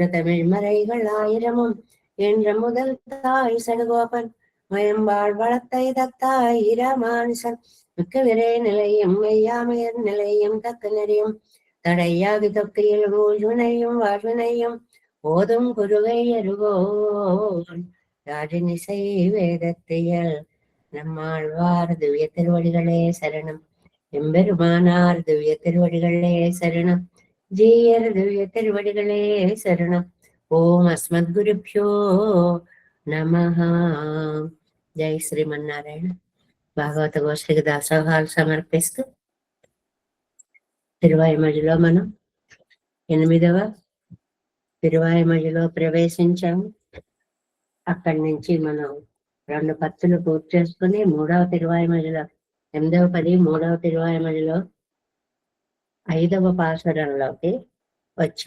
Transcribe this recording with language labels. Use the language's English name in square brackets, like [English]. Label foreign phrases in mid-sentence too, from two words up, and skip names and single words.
[Tamil] தமிழ் மறைகள் ஆயிரமும் என்ற முதல் தாய் சடுகோபன் மயம்பாள் வளத்தை தத்தாய் ராமானுசன் மிக்க விரை நிலையும் மெய்யாமையர் நிலையும் தக்க நெறியும் தடையாகி தொக்கையில் ஊழ்வினையும் வாழ்வினையும் போதும் குருவை அருகோன் ராஜனிசை வேதத்தையல் நம்மாழ்வார் திவ்ய திருவடிகளே சரணம். எம்பெருமானார் திவ்ய திருவடிகளே சரணம். ஜீயர் திவ்ய திருவடிகளே சரணம். [Sanskrit] ॐ अस्मद्गुरुभ्यो नमः. [Telugu] జై శ్రీమన్నారాయణ. భాగవత గోష్ఠికి దాసోహాలు సమర్పిస్తూ తిరువాయిమడిలో మనం 8వ తిరువాయిమడిలో ప్రవేశించాము. అక్కడి నుంచి మనం 2 పత్తులు పూర్తి చేసుకుని 3వ తిరువాయిమడిలో 8వ పది 3వ తిరువాయిమడిలో 5వ పాసురంలోకి వచ్చాం.